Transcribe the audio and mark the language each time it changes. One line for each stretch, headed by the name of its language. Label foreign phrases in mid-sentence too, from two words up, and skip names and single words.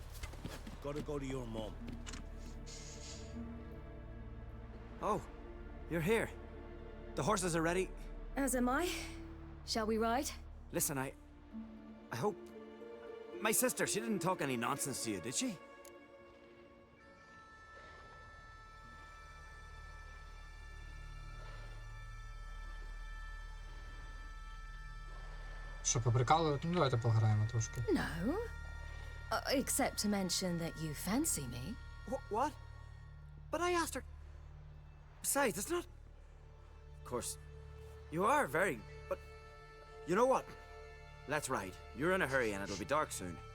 English: Gotta go to your mum. Oh, you're here. The horses are ready. As am I. Shall we ride? Listen, I hope... My sister, she didn't talk any nonsense to you, did she?
Ukrainian: Що, поприкалують? Ну, давайте пограємо трошки.
English: No. Except to mention that you fancy me. What? But I asked her... Besides, it's not... Of course, you are very... But... You know what? Let's ride. You're in a hurry and it'll be dark soon.